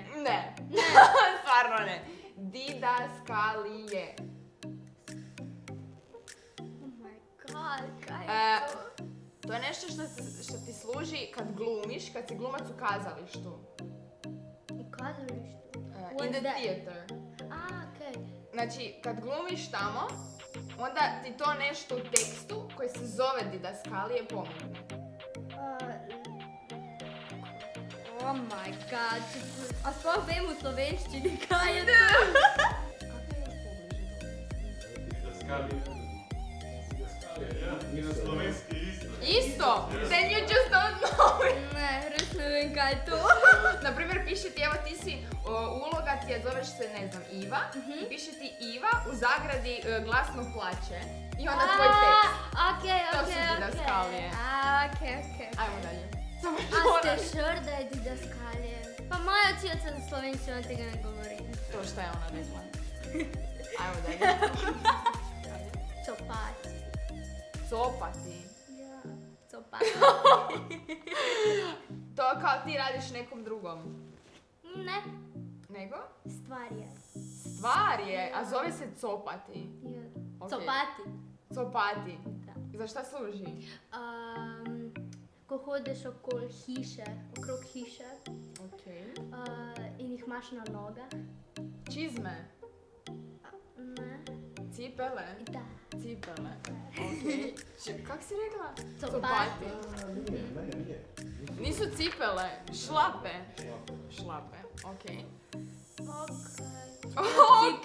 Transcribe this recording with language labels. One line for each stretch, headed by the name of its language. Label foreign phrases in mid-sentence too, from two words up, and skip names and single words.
Croatian: Ne. Stvarno ne. Didaskalije.
English: Oh my god,
Slovenian: kaj je to?
Croatian: To je nešto što ti služi kad glumiš, kad si glumac u kazalištu. U kazalištu?
English: In the theater.
Croatian: Okej. Znači, kad glumiš tamo, onda ti to nešto u tekstu koji se zove didaskalije pomogne.
English: Oh my god.
Slovenian: A sploh vem u slovenščini, kaj je to?
Croatian: Kako je još pobliže? Didaskalije, ja. I na slovenski isto. Isto!
English: Then you just don't know it.
Slovenian: Ne, res ne vem, kaj je to.
Croatian: Naprimjer, piše ti, evo ti si, uloga ti je, zoveš se, ne znam, Iva. I piše ti Iva, u zagradi glasno plače. I onda tvoj tekst. Okej. To su didaskalije. Okej. Ajmo dalje. Samo
Slovenian: A ste sure da je didaskalije? Pa moja učiteljica za slovenščino tega ne govori.
Croatian: To to šta je ona rekla. Ajmo dalje.
Slovenian: Copati. Copati. Ja, copati.
Croatian: To kao ti radiš nekom drugom. Ne, Nego? stvar je. Stvar je, a zove se copati. Ja. Ok. Copati. Copati. Da. Za šta služi?
Slovenian: Ko hodeš okrog hiše Ok. in jih imaš na nogah.
Croatian: Čizme. Ne, Cipele. da. Cipele. Ok. Kak si rekla?
Slovenian: Copati.
Croatian: Nije. Nisu cipele, šlape. Šlape, ok. Ok.